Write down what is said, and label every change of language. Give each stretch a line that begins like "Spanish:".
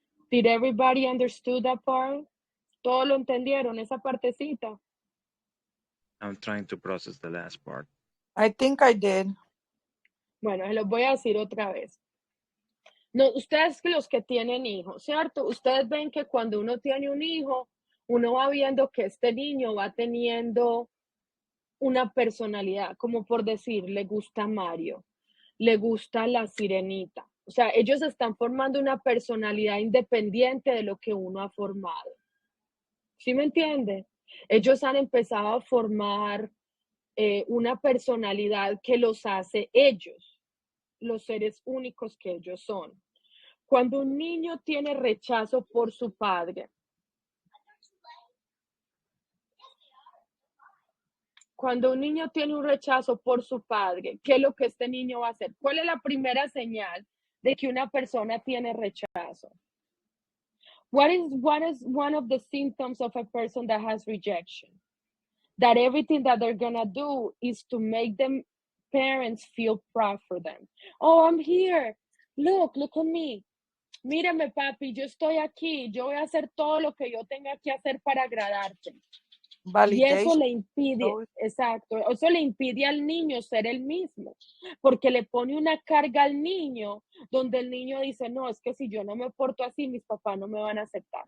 English: Did everybody understood that part?
Spanish: ¿Todos lo entendieron, esa partecita?
English: I'm trying to process the last part. I think I did.
Spanish: Bueno, se los voy a decir otra vez. No, ustedes los que tienen hijos, ¿cierto? Ustedes ven que cuando uno tiene un hijo, uno va viendo que este niño va teniendo una personalidad, como por decir, le gusta Mario, le gusta la sirenita. O sea, ellos están formando una personalidad independiente de lo que uno ha formado. ¿Sí me entiende? Ellos han empezado a formar una personalidad que los hace ellos, los seres únicos que ellos son. Cuando un niño tiene rechazo por su padre, cuando un niño tiene un rechazo por su padre, ¿qué es lo que este niño va a hacer? ¿Cuál es la primera señal de que una persona tiene rechazo?
English: What is one of the symptoms of a person that has rejection? That everything that they're gonna do is to make them parents feel proud for them. Oh, I'm here. Look at me.
Spanish: Mírame, papi, yo estoy aquí. Yo voy a hacer todo lo que yo tenga que hacer para agradarte. Y eso le impide, exacto, eso le impide al niño ser el mismo, porque le pone una carga al niño, donde el niño dice, no, es que si yo no me porto así, mis papás no me van a aceptar.